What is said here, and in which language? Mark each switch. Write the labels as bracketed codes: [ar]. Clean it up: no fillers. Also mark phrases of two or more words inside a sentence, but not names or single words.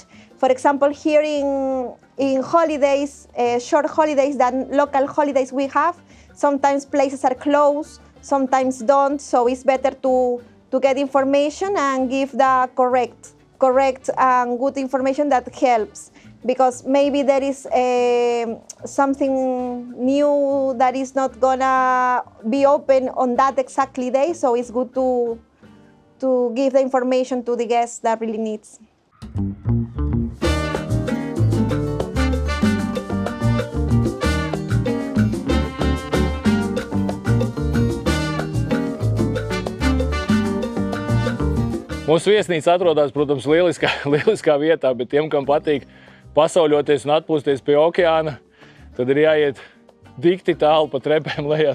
[en] For example, here in holidays, short holidays, than local holidays we have, sometimes places are closed, sometimes don't, so it's better to get information and give the correct and good information that helps, because maybe there is something new that is not gonna be open on that exactly day, so it's good to give the information to the guests that really needs. [lv] Mūsu viesnīca atrodas, protams, lieliskā vietā, bet tiem, kam patīk pasauļoties un atpūsties pie okeāna, tad ir jāiet dikti tālu pa trepēm lejā.